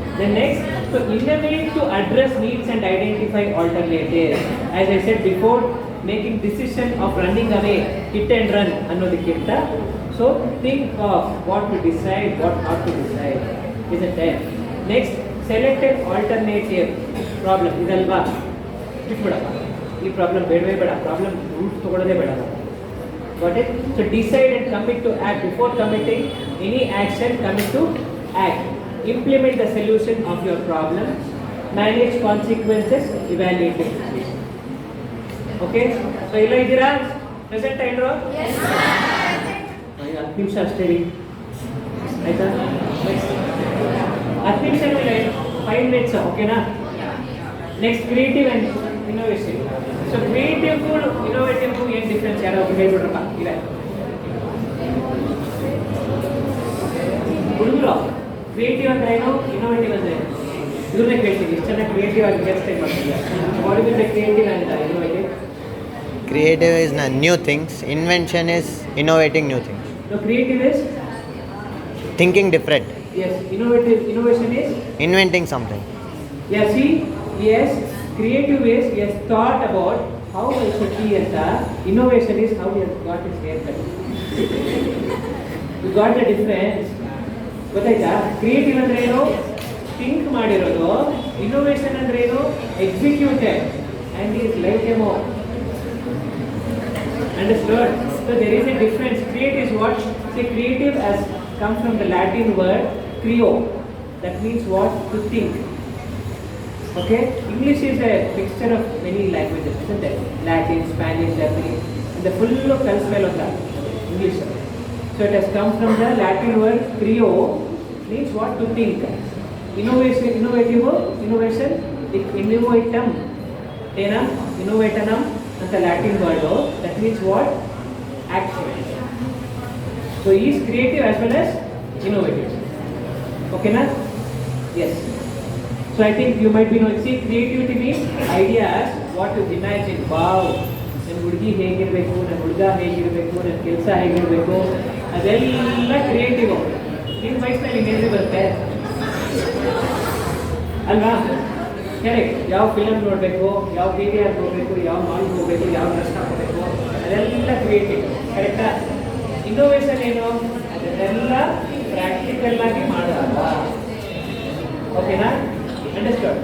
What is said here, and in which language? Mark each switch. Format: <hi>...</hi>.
<en>The next, so innovate to address needs and identify alternatives. As I said before, making decision of running away, hit and run, ಅನ್ನೋದಕ್ಕಿಂತ so think of what to decide, what not to decide. Isn't it? Next, select an alternative problem.</en> <kn>ಇದಲ್ವಾ ಬಿಟ್ಬಿಡಪ್ಪ, ಈ problem ಬೇಡವೇ ಬೇಡ, problem root ತಗೊಳ್ಳೋದೇ ಬೇಡ.</kn> <en>Got it? So decide and commit to act. Before committing any action, commit to act. Implement the solution of your problem. Manage consequences. Evaluate the situation. Okay? So</en> <kn>ಎಲ್ಲ ಇದ್ದೀರಾ? Present ಎಲ್ಲರೂ?</kn> <en>Yes sir.</en> <kn>10 ನಿಮಿಷ ಅಷ್ಟೇ ರೀ. ಆಯ್ತಾ? Next 10 ನಿಮಿಷ ಮೇಲೆ</kn> <en>5 minutes</en> <kn>ಓಕೆನಾ? Next creative and innovation. So creative innovative ಏನು ಡಿಫ್ರೆನ್ಸ್ ಯಾರೋ ಹೇಳ್ಬಿಡ್ರಪ್ಪ ಇಲ್ಲ ಹುಡುಗರು ಕ್ರಿಯೇಟಿವ್ ಅಂದ್ರೆ ಏನು, ಇನ್ನೋವೇಟಿವ್ ಅಂದ್ರೆ ಏನು? ಇದನ್ನೇ ಕೇಳ್ತೀನಿ, ಇಷ್ಟು ಚೆನ್ನಾಗಿ ಕ್ರಿಯೇಟಿವ್ ಆಗಿ ಎಕ್ಸ್ಪ್ಲೈನ್ ಮಾಡ್ತಿಲ್ಲ.</kn> <en>What is the creative and innovative? Creative is new things. Invention is innovating new things. So creative is Thinking different. yes, innovation is Inventing something. yeah. See, yes, creative is he has thought about how I should be ಅಂತ. Innovation is how he has got his haircut. You got the difference?</en> <kn>ಗೊತ್ತಾಯ್ತಾ? Creative ಅಂದ್ರೆ ಏನು, think ಮಾಡಿರೋದು.</kn> <en>innovation</en> <kn>ಅಂದ್ರೆ ಏನು,</kn> <en>Executed and is like demo. Understood? So there is a difference. Create is what? See, creative has come from the Latin word creo. That means what? To think. Okay? English is a mixture of many languages, isn't it? Latin, Spanish, Japanese, and the full of spell of that English. So it has come from the Latin word creo, means what? To think. Innovation, innovation, innovatum, innovatanum, and the Latin word, that means what? Action. So he is creative as well as innovative. Okay, na? Yes. So I think you might be knowing, see, creativity means ideas, what you imagine, wow,</en> <kn>ನನ್ನ ಹುಡುಗಿ ಹೇಗಿರಬೇಕು, ನನ್ನ ಹುಡುಗ ಹೇಗಿರಬೇಕು, ನನ್ನ ಕೆಲಸ ಹೇಗಿರಬೇಕು, ಅದೆಲ್ಲ ಕ್ರಿಯೇಟಿವ್. ನಿಮ್ಮ ವಯಸ್ಸಿನಲ್ಲಿ ಇನ್ನೇನು ಬರುತ್ತೆ ಅಲ್ವಾ? ಕರೆಕ್ಟ್. ಯಾವ ಫಿಲಮ್ ನೋಡಬೇಕು, ಯಾವ ಟಿ ವಿ ಆರ್ ನೋಡಬೇಕು, ಯಾವ ಮಾಲ್ಗೆ ಹೋಗಬೇಕು, ಯಾವ ಡ್ರೆಸ್ ಹಾಕೋಬೇಕು, ಅದೆಲ್ಲ ಕ್ರಿಯೇಟಿವ್. ಕರೆಕ್ಟಾ? ಇನ್ನೋವೇಷನ್ ಏನು, ಅದನ್ನೆಲ್ಲ ಪ್ರಾಕ್ಟಿಕಲ್ ಆಗಿ ಮಾಡೋಲ್ಲ. ಓಕೆನಾ? ಅಂಡರ್ಸ್ಟುಡ್?</kn>